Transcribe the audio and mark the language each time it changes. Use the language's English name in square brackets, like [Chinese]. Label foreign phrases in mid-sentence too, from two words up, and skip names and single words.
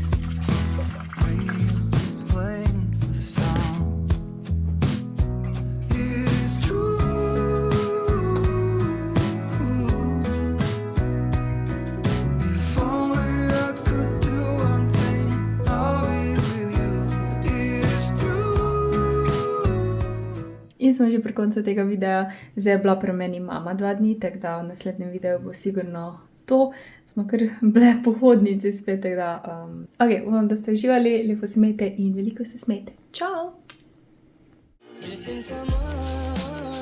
[English] Radio's playing the song. It is true. If only I could do one thing, I'll be with you. It is true. [Slovenian] In smo že pri koncu tega videa. Zdaj je bila pri meni mama 2 dni, tako da v naslednjem videu bo sigurno to. Smo kar bile pohodnici spet, tako da... Ok, upam, da ste uživali, lepo se imejte in veliko se smejte. Čau! [English] Missing someone.